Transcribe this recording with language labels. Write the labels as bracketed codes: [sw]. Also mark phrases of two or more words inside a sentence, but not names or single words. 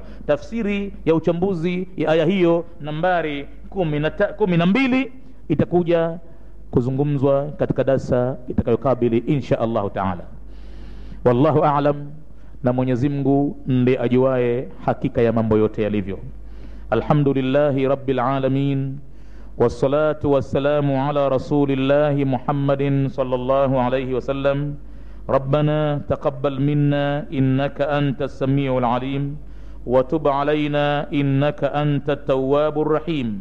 [sw] Tafsiri ya uchambuzi ya aya hiyo nambari 12 itakuja kuzungumzwa katika darasa itakayokabili [ar] إن شاء الله تعالى. والله أعلم, [sw] na Mwenyezi Mungu ndiye ajuaye hakika ya mambo yote yalivyo. [ar] الحمد لله رب العالمين والصلاة والسلام على رسول الله محمد صلى الله عليه وسلم. ربنا تقبل منا إنك أنت السميع العليم وتب علينا إنك أنت التواب الرحيم.